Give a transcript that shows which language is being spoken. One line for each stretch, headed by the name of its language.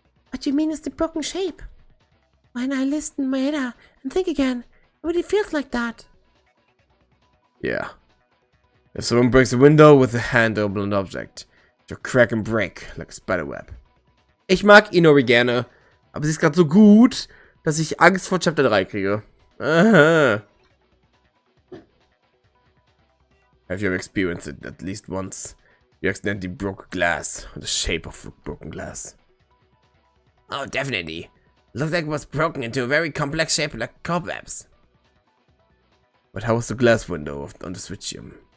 English: What you mean is the broken shape. When I listen in my head and think again, it really feels like that. Yeah. If someone breaks a window with a hand over an object, it'll crack and break like a spiderweb.
German: Ich mag Inori gerne, aber sie ist gerade so gut, dass ich Angst vor Chapter 3 kriege. Aha.
English: Have you ever experienced it at least once? You accidentally broke glass, or the shape of broken glass. Oh, definitely. Looks like it was broken into a very complex shape like cobwebs. But how was the glass window on the switchium?